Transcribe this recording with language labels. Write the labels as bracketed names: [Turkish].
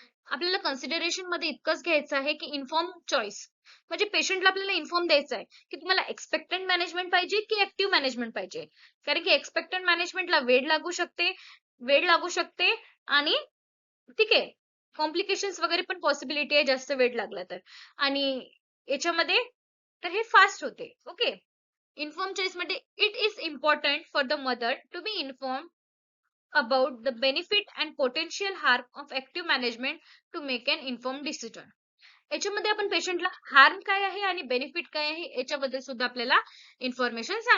[Marathi] आपल्याला कन्सिडरेशन मध्ये इतकंच घ्यायचं आहे, की इन्फॉर्म चॉईस म्हणजे पेशंटला आपल्याला इन्फॉर्म द्यायचं आहे, की तुम्हाला एक्सपेक्टंट मॅनेजमेंट पाहिजे की ऍक्टिव्ह मॅनेजमेंट पाहिजे. कारण की एक्सपेक्टंट मॅनेजमेंटला वेळ लागू शकते आणि ठीक आहे, कॉम्प्लिकेशन्स वगैरे पण पॉसिबिलिटी आहे जास्त वेळ लागला तर. आणि याच्यामध्ये तर हे फास्ट होते. ओके. [English] Inform choice मध्ये it is important for the mother to be inform about the benefit and potential harm of active management to make an informed decision. [Marathi] याच्यामध्ये आपण पेशंटला हार्म काय आहे आणि बेनिफिट काय आहे याच्याबद्दल सुद्धा आपल्याला इन्फॉर्मेशन